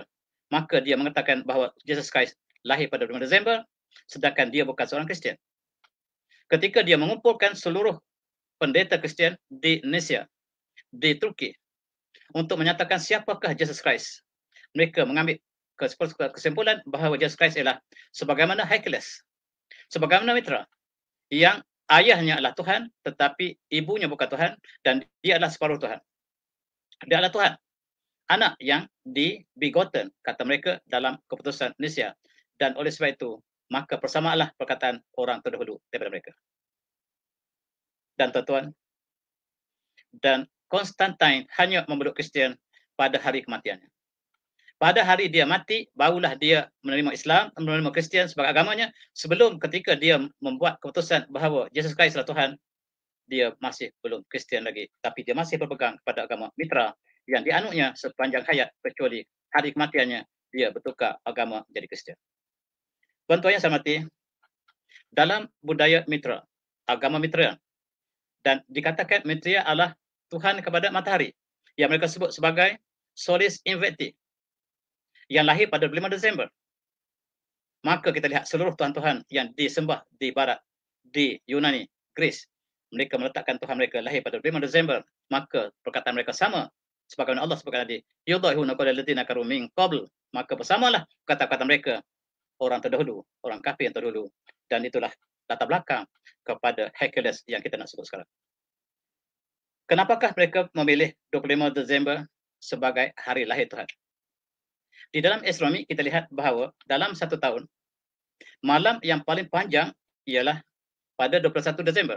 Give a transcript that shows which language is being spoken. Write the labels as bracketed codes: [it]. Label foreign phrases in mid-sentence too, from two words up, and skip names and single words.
[ms] Maka dia mengatakan bahawa Jesus Christ lahir pada 25 Disember, sedangkan dia bukan seorang Kristian. Ketika dia mengumpulkan seluruh pendeta Kristian di Indonesia, di Turki, untuk menyatakan siapakah Jesus Christ, mereka mengambil kesimpulan bahawa Jesus Christ ialah sebagaimana Hercules, sebagaimana Mitra, yang ayahnya adalah Tuhan, tetapi ibunya bukan Tuhan, dan dia adalah separuh Tuhan. Dia adalah Tuhan, anak yang dibegotten, kata mereka dalam keputusan Indonesia, Dan oleh sebab itu, maka persamaanlah perkataan orang terdahulu daripada mereka. Dan tuan-tuan, dan Konstantin hanya memeluk Kristian pada hari kematiannya. Pada hari dia mati, barulah dia menerima Islam, menerima Kristian sebagai agamanya. Sebelum ketika dia membuat keputusan bahawa Yesus Kristus adalah Tuhan, dia masih belum Kristian lagi. Tapi dia masih berpegang pada agama Mitra yang dianutnya sepanjang hayat, kecuali hari kematiannya, dia bertukar agama menjadi Kristian. Tuan-tuan yang saya hormati, dalam budaya Mitra, agama Mitra, dan dikatakan Mitra adalah Tuhan kepada matahari, yang mereka sebut sebagai Solis Invicti, yang lahir pada 25 Desember. Maka kita lihat seluruh Tuhan-Tuhan yang disembah di barat, di Yunani, Greece, mereka meletakkan Tuhan mereka lahir pada 25 Desember. Maka perkataan mereka sama, sebagaimana Allah sebutkan tadi, [ar] يضاهئون قول الذين كفروا من قبل, [ms] maka bersamalah kata-kata mereka orang terdahulu, orang kafir yang terdahulu. Dan itulah latar belakang kepada Hercules yang kita nak sebut sekarang. Kenapakah mereka memilih 25 Desember sebagai hari lahir Tuhan? Di dalam astronomi kita lihat bahawa dalam satu tahun, malam yang paling panjang ialah pada 21 Desember.